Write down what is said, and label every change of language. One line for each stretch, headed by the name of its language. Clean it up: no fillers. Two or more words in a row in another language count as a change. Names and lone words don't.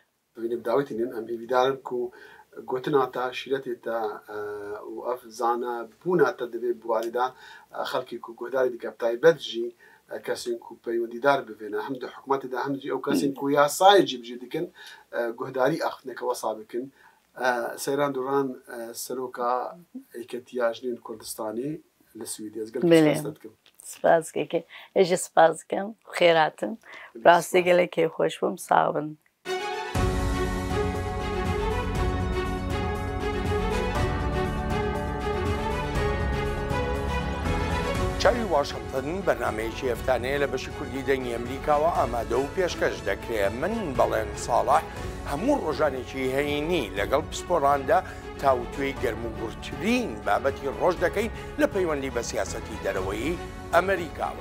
Kurdish: Em ê dawetînin em hêvîdarin ku gotina te şîretê te û ev zana bûna te divê biwarî de xelkê ku guhdarî dike taybet jî kesên ku peywendîdar bivêne hem di hikûmetê de hem jî ew kesên ku yasayê cî bijî dikin guhdarî axtineke wesa bikin. Seyran Duran seroka Hêketiya Jinên Kurdistanê li Swîdê ez gelekî spas dikim. Spas dikim. Ez jî spas dikim. Xêr hatin. Rastî gelek kêfxweş bûm. Sağ bin.
Central Kurdish: چاوی واشنگتن بەرنمەیەکی هەفتانەیە لە بەشی کوردی دەنگی ئەمریکاوە ئامادە و پێشکەش دەکرێت. من بەڵێن ساڵح هەموو ڕۆژانێکی هەینی لەگەڵ پسپۆڕاندا تاوتوێی گەرموگورترین بابەتی ڕۆژ دەکەین لە پەیوەندی بە سیاسەتی دەرەوەی ئەمریکاوە.